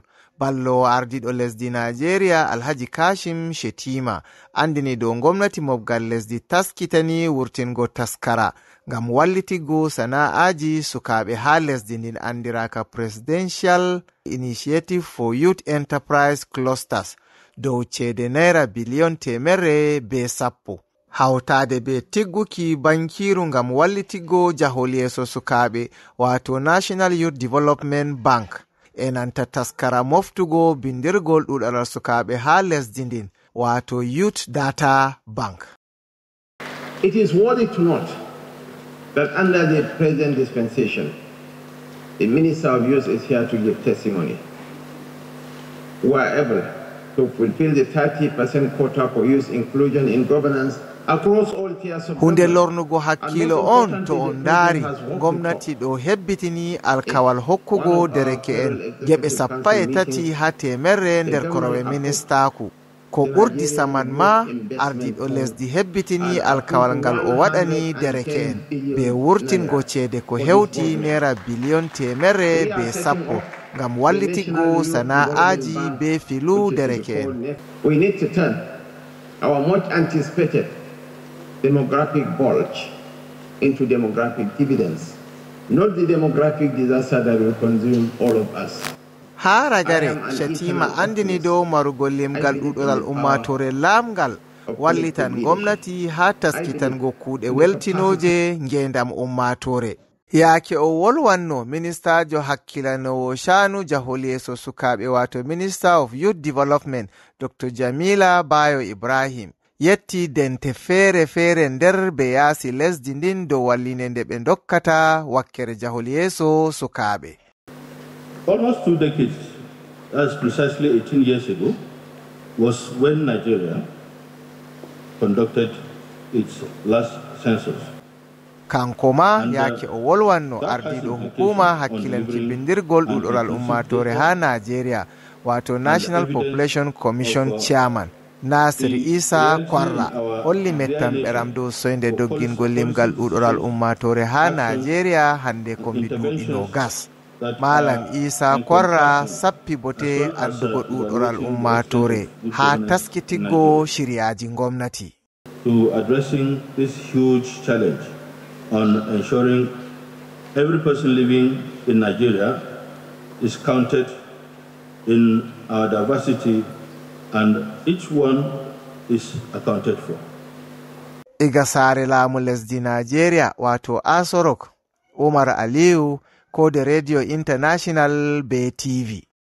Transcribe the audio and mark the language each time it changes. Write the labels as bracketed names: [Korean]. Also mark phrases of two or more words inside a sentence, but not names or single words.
[Fula] Ballo ardiɗo lesdi Nigeria Alhaji Kashim Shetima andini dow ngomnati mobgal lesdi taskitani wurtingo taskara ngam wallitigo sana'aji sukabe ha lesdi ndin andiraka [English] Presidential Initiative for Youth Enterprise Clusters [Fula] dow cede Naira biliyon temerre be sappo. Hawtade be tigguki bankiru ngam wallitigo jahol yeso sukabe wato [English] National Youth Development Bank. [Fula] Enanta taskara moftugo bindirgol ɗuuɗoral sukabe ha lesdi ndin wato [English] Youth Data Bank. It is worthy to note that under the present dispensation, the Minister of Youth is here to give testimony. We are able to fulfill the 30% quota for youth inclusion in governance. [Fula] Hunde lornugo hakkilo on to on daari ngomnati ɗo hebbitini alkawal hokkugo dereke'en geɓe 13 ha temerre nder korowe ministaku. Ko ɓurdi saman ma ardiɗo lesdi hebbitini alkawal ngal o waɗani dereke'en be wurtingo cede ko hewti Naira biliyon temerre be sappo ngam wallitigo sana'aji be filu dereke'en. [English] We need to turn our much anticipated demographic bulge into demographic dividends, not the demographic disaster that will consume all of us. [Fula] Ha ragare Shetima andini dow marugo limgal ɗuuɗoral ummatore lamgal wallitan ngomnati ha taskitango kuuɗe weltinoje ngendam ummatore. Yaake o wolwanno ministajo hakkilanowo shanu jahol yeso sukaɓe wato [English] Minister of Youth Development Dr. [Fula] Jamila Bayo Ibrahim yetti dente feere nder be yaasi lesdi ndin dow walline nde ɓe dokkata wakkere jahol yeso sukaɓe. [English] Almost 2 decades, that's precisely 18 years ago, was when Nigeria conducted its last census. [Fula] Kankoma yaake o wolwanno ardiɗo hukuma hakkilanki bindirgol ɗuuɗoral ummatore ha Nigeria wato [English] National Population Commission Chairman [Fula] Nasir Isa Kwarra holli mettam ɓeram dow soyde doggingol limgal ɗuuɗoral ummatore ha Nigeria hande kombi duuɗi gas. Malam Isa Kwarra sappi bote andugo ɗuuɗoral ummatore ha taskitiggo shiryaji ngomnati. [English] To addressing this huge challenge on ensuring every person living in Nigeria is counted in our diversity and each one is accounted for. [Fula] Iga sare laamu lesdi Nigeria wato Asorok Umar Aliyu ko da Radio International be TV.